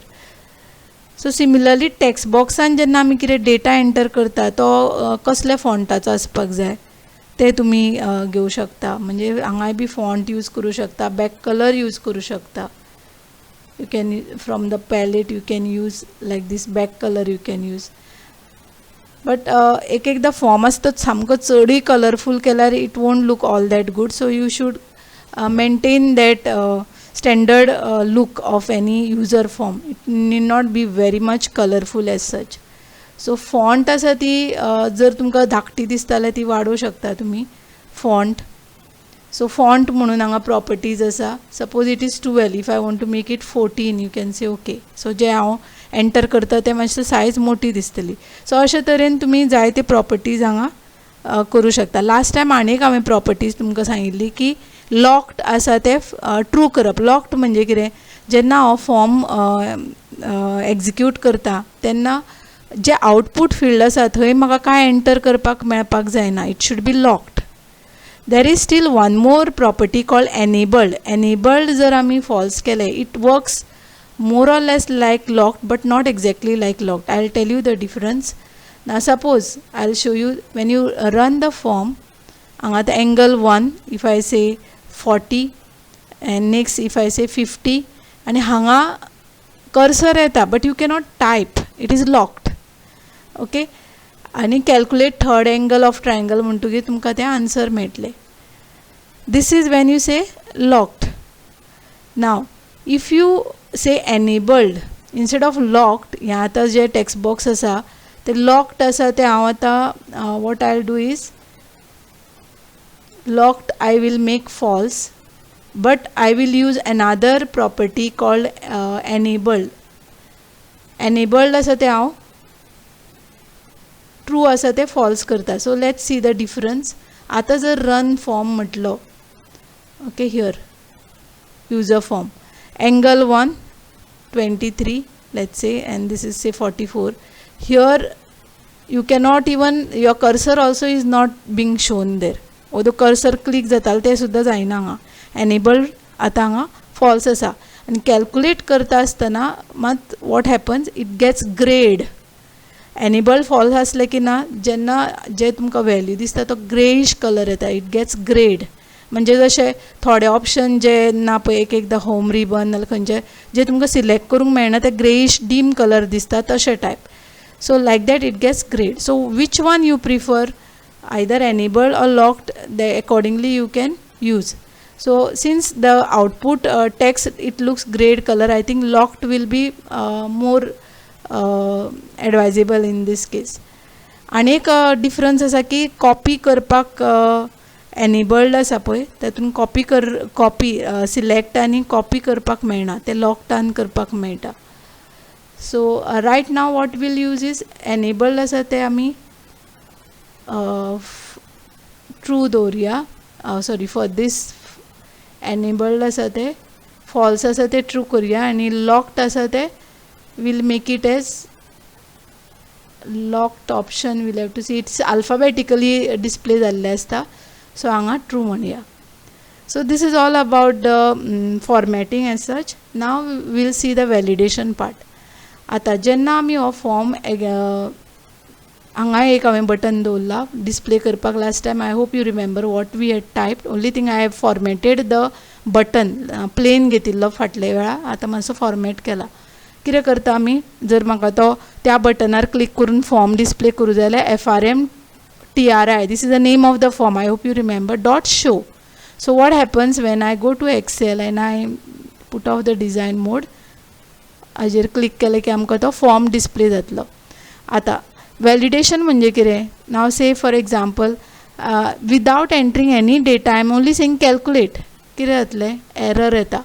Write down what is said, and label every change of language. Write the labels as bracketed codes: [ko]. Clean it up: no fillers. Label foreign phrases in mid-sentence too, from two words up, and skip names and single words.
[en] so similarly [kok] टेक्स्ट बॉक्सान जेन्ना आमी कितें [en] data enter [kok] करता तो कसल्या फॉन्टाचो आसपाक जाय ते तुमी घेवं शकता. म्हणजे हांगाय बी [en] font use [kok] करूं शकता, [en] back color use [kok] करूं शकता. [en] You can from the palette you can use like this back color you can use. [kok] बट एकदा फॉर्म आसता सामको चडूय कलरफूल केल्यार [en] it won't look all that good. so you should maintain that standard look of any user form. It need not be very much colorful as such. [kok] So font आसा ती जर तुमकां धाकटी दिसता जाल्यार ती वाडोवं शकता तुमी font. So font म्हणून हांगा properties आसा. [en] Suppose it is 12. If I want to make it 14, you can say okay. [kok] So जे हांव एंटर करता ते मातशें सायज मोठी दिसतली. सो अशे तरेन तुमी जायते प्रॉपर्टीज हांगा करूं शकता. [en] last time [kok] आनीक हांवें प्रॉपर्टीज तुमकां सांगिल्ली की लॉक्ड आसा ते ट्रू करप. लॉक्ड म्हणजे कितें, जेन्ना हांव फॉर्म एग्जिक्यूट करता तेन्ना जे [en] output field [kok] आसा थंय म्हाका कांय एंटर करपाक मेळपाक जायना. [en] It should be locked. There is still one more property called enabled. [kok] Enabled जर आमी false केले, [en] it works more or less like locked but not exactly like locked. I'll tell you the difference. Now suppose I'll show you when you run the form. At the angle 1 if I say 40 and next if I say 50 and hanga cursor येता but you cannot type, it is locked. [kok] Okay, आणि [en] calculate third angle of triangle [kok] म्हणटकीर तुमकां तें answer मेळटलें. [en] This is when you say locked. Now if you say enabled instead of locked, [kok] ह्या आतां जे text box आसा ते locked आसा ते हांव आतां [en] what I'll do is locked I will make false, but I will use another property called enabled. [kok] Enabled आसा ते हांव ट्रू आसा ते false करता. [en] So let's see the difference. [kok] आता जर [en] run form म्हटलो, okay, here user form angle 1 23 let's say, and this is say 44. Here you cannot even, your cursor also is not being shown there. Although cursor [kok] click जाताल ते सुद्धा जायना हांगा. Enabled आता हांगा false आसा. आणि calculate करता आसतना मात [en] what happens, it gets grayed. [kok] Enabled false असले की ना जेन्ना जे तुमकां व्हॅल्यू दिसता तो [en] greyish colour [kok] येता, [en] it gets grayed. [kok] म्हणजे जशे थोडे ऑप्शन जे ना पळय एक एकदां [en] home ribbon [kok] नाल्यार खंयचे जे तुमकां सिलेक्ट करूंक मेळना ते [en] greyish dim colour [kok] दिसता तशे टायप. [en] So like that it gets grayed. So which one you prefer, either enabled or locked, accordingly you can use. So since the output text it looks grayed color, I think locked will be more advisable in this case. [kok] आणि एक डिफरन्स आसा की कॉपी करपाक एनेबल्ड आसा पळय तातून कॉपी सिलेक्ट आनी कॉपी करपाक मेळना, ते लॉक्डान करपाक मेळटा. [en] so right now what we'll use is enabled [kok] आसा ते आमी ट्रू दवरुया. [en] sorry for this enabled [kok] आसा ते फॉल्स आसा ते ट्रू करुया आनी लॉक्ड आसा ते [en] we'll make it as locked option. We'll have to see it's alphabetically display [kok] जाल्ले आसता. So हांगा true म्हणया. [en] So this is all about the formatting as such. Now we'll see the validation part. [kok] आता जेन्ना आमी हो फॉर्म हांगा एक हांवें बटन दवरला डिस्प्ले करपाक. [en] Last time I hope you remember what we had typed. Only thing I have formatted the button. [kok] प्लेन घेतिल्लो फाटले वेळा, आतां मातसो फॉर्मेट केला. कितें करता आमी, जर म्हाका तो त्या बटनार क्लिक करून फॉर्म डिस्प्ले करूं जाल्यार FRMTRI, [en] this is the name of the form, I hope you remember, [kok] .show. [en] So what happens when I go to Excel and I put off the design mode, [kok] हाजेर क्लिक केलें की आमकां तो फॉर्म डिस्प्ले जातलो. आतां वॅलिडेशन म्हणजे कितें, [en] now say for example without entering any data I am only saying calculate, [kok] कितें जातलें, एरर येता.